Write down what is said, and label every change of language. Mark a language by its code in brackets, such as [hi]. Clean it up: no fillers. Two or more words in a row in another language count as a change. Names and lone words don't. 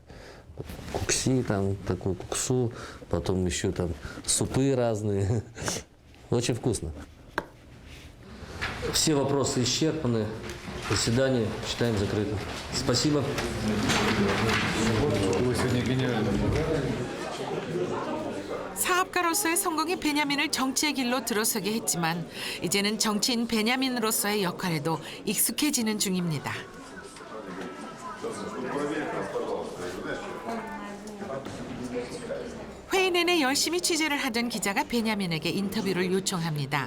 [ru] Кукси, там такой куксу, потом еще там супы разные. Очень вкусно. Все вопросы исчерпаны. Заседание считаем закрытым. Спасибо. [ko] 사업가로서의 성공이 베냐민을 정치의 길로 들어서게 했지만 이제는 정치인 베냐민으로서의 역할에도 익숙해지는 중입니다. 회의 내내 열심히 취재를 하던 기자가 베냐민에게 인터뷰를 요청합니다.